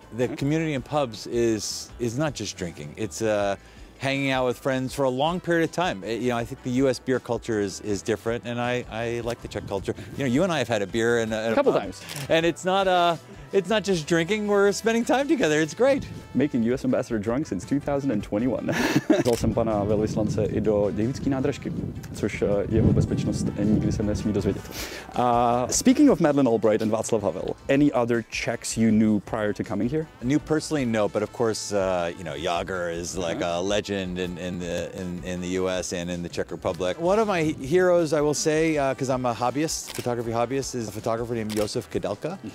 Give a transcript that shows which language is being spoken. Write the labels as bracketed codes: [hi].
[en] The community in pubs is not just drinking. It's hanging out with friends for a long period of time. You know, I think the U.S. beer culture is different, and I like the Czech culture. You know, you and I have had a beer in a couple pub, times, and it's not just drinking. We're spending time together. It's great. Making U.S. ambassador drunk since 2021. [cs] Vzal jsem pana velvyslance i do dějické nádražky, což jeho bezpečnost nikdy se nesmí dozvědět. [en] Speaking of Madeleine Albright and Václav Havel, any other Czechs you knew prior to coming here? Knew personally, no, but of course, you know, Jágr is like a legend in the U.S. and in the Czech Republic. One of my heroes, I will say, because I'm a hobbyist, photography hobbyist, is a photographer named Josef Koudelka.